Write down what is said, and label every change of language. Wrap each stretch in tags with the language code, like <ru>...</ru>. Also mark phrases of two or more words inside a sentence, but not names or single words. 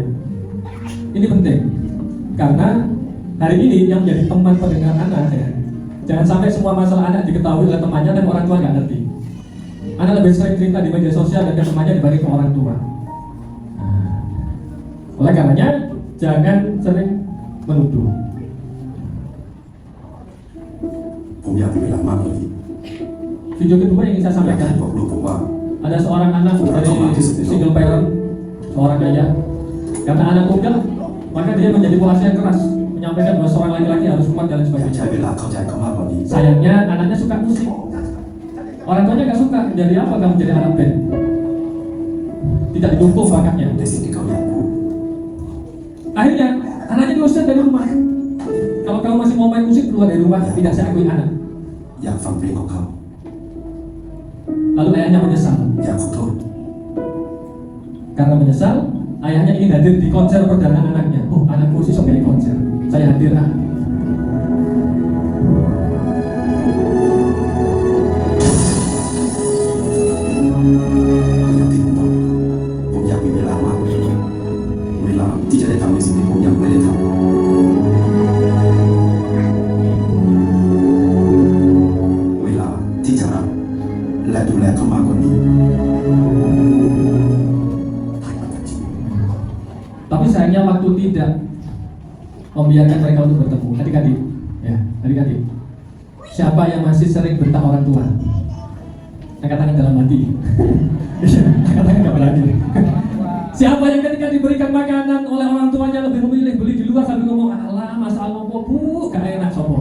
<id>Ini penting, karena hari ini yang menjadi teman pendengar anak ya, jangan sampai semua masalah anak diketahui oleh temannya dan orang tua nggak ngerti. Anak lebih sering cerita di media sosial dan ke temannya dibanding ke orang tua. Oleh karenanya, jangan sering menuduh.</id> <th>ผมอยากมีเวลามากกว่านี้</th> <id>Video kedua yang ingin saya</id> <th>อยากให้</th> <id>sampaikan,</id> <th>บอกลูกผมว่า</th> <id>ada seorang anak dari</id> <en>single parent,</en> <id>seorang ayah. Karena anak tunggal, maka dia menjadi puasa yang keras, menyampaikan bahwa seorang laki-laki harus kuat dan</id> <th>อยากใช้</th> <id>sebagainya.</id> <th>เวลาเข้าใจเขามากกว่านี้</th> <id>Sayangnya anaknya suka musik. Orang tuanya nggak suka. Jadi apa kamu jadi anak band? Tidak didukung bakatnya.</id> <th>ในสิ่งที่เขาอยากพูด</th> <id>Akhirnya anaknya diusir dari rumah. Kalau kamu masih mau main musik keluar dari rumah, tidak saya akui anak.</id> <th>อยากฟังเพลงของเขา</th> <id>Lalu ayahnya menyesal.</id> <th>อยากขอโทษ</th> <id>Karena menyesal, ayahnya ingin hadir di konser perdana anaknya. Oh, anakku sih sok konser. Saya hadir ah.</id> <th>อย่างที่ผมบอกผมอยากมีเวลามากกว่านี้เวลาที่จะได้ทำในสิ่งที่ผมยังไม่ได้ทำเวลาที่จะรักและดูแลเขามากกว่านี้</th> <id>Tapi sayangnya waktu tidak membiarkan mereka untuk bertemu. Adik-adik, ya, adik-adik. Siapa yang masih sering bentak orang tua? Saya katakan dalam hati. Saya katakan nggak berani. Siapa yang ketika diberikan makanan oleh orang tuanya lebih memilih beli di luar sambil ngomong, alah masalah ngomong bu, gak enak sopo.</id>